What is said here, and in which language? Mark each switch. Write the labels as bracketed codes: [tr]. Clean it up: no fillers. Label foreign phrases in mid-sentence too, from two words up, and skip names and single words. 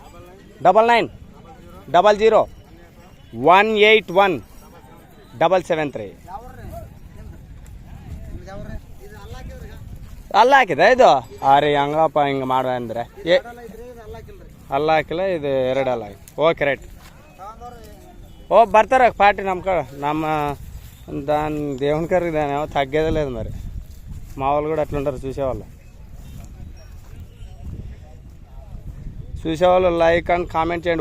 [kn] 9900181773. ಅಲ್ಲ ಹಾಕಿದೆ ಇದು? ರೀ, ಹಂಗಪ್ಪ ಹಿಂಗೆ ಮಾಡುವ ಅಂದರೆ ಅಲ್ಲ ಹಾಕಿಲ್ಲ. ಇದು 2 ಅಲ್ಲ ಹಾಕಿ. ಓಕೆ, ರೈಟ್. ಬರ್ತಾರೆ ಪಾರ್ಟಿ ನಮ್ಮ ಕಡೆ. [te] ನಮ್ಮ దాని దేవుని కర్రీ దాని ఏమో తగ్గేదే లేదు. మరి మా వాళ్ళు కూడా అట్లుంటారు చూసేవాళ్ళు. [en] like and comment [te] చేయండి.